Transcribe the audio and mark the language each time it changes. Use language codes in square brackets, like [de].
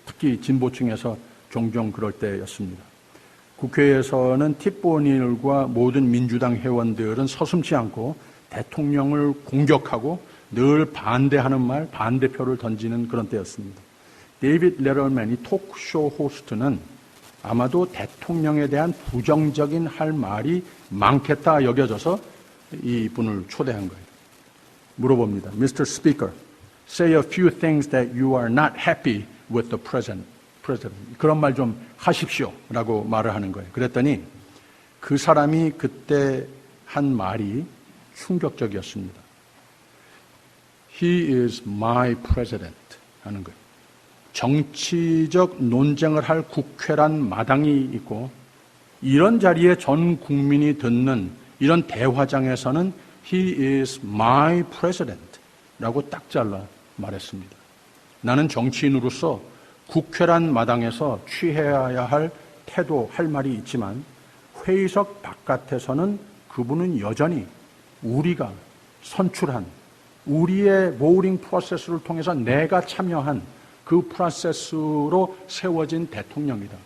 [ko] 특히 진보층에서 종종 그럴 때였습니다. 국회에서는 팁 오닐과 모든 민주당 회원들은 서슴지 않고 대통령을 공격하고 늘 반대하는 말, 반대표를 던지는 그런 때였습니다. 데이빗 레더맨이 토크쇼 호스트는 아마도 대통령에 대한 부정적인 할 말이 많겠다 여겨져서 이 분을 초대한 거예요. 물어봅니다. Mr. [en] Speaker, say a few things that you are not happy with the president. [ko] 그런 말 좀 하십시오 라고 말을 하는 거예요. 그랬더니 그 사람이 그때 한 말이 충격적이었습니다. [en] He is my president [ko] 하는 거예요. 정치적 논쟁을 할 국회란 마당이 있고 이런 자리에 전 국민이 듣는 이런 대화장에서는 [en] He is my president [ko] 라고 딱 잘라 말했습니다. 나는 정치인으로서 국회란 마당에서 취해야 할 태도, 할 말이 있지만 회의석 바깥에서는 그분은 여전히 우리가 선출한 우리의 voting 프로세스를 통해서 내가 참여한 그 프로세스로 세워진 대통령이다.